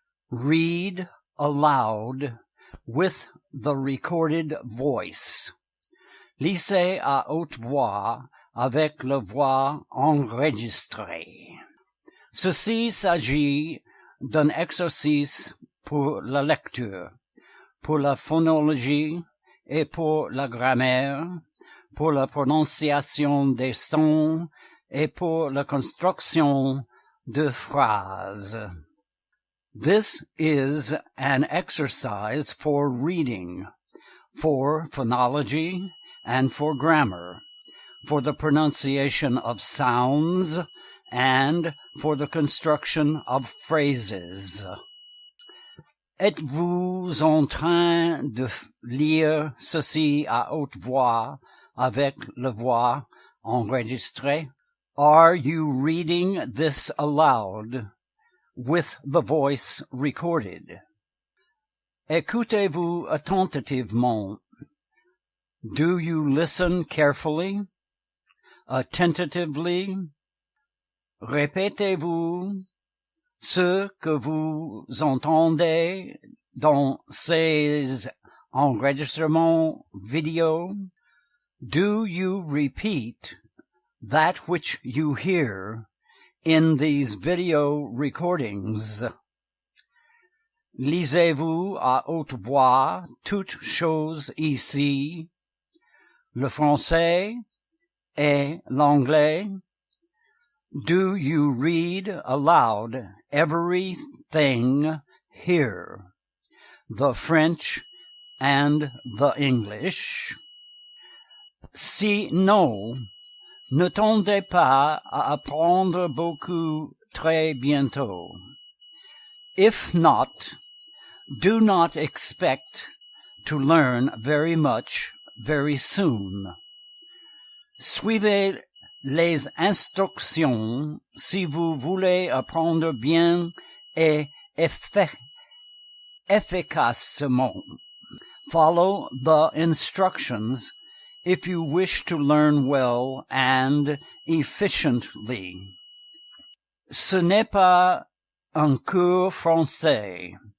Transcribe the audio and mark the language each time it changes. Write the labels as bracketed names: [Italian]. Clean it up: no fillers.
[English] Read aloud with the recorded voice. [French] Lisez à haute voix avec la voix enregistrée. Ceci s'agit d'un exercice pour la lecture, pour la phonologie et pour la grammaire, pour la prononciation des sons et pour la construction de phrases. [English] This is an exercise for reading, for phonology and for grammar, for the pronunciation of sounds and for the construction of phrases. [French] Êtes-vous en train de lire ceci à haute voix avec la voix enregistrée? [English] Are you reading this aloud with the voice recorded? [French] Écoutez-vous attentivement? [English] Do you listen carefully, attentively? [French] Répétez-vous ce que vous entendez dans ces enregistrements vidéo? [English] Do you repeat that which you hear in these video recordings? [French] Lisez-vous à haute voix toutes choses ici, le français et l'anglais? [English] Do you read aloud everything here, the French and the English? [French] Si non, ne tendez pas à apprendre beaucoup très bientôt. [English] If not, do not expect to learn very much very soon. [French] Suivez les instructions si vous voulez apprendre bien et efficacement. [English] Follow the instructions if you wish to learn well and efficiently. [French] Ce n'est pas un cours français.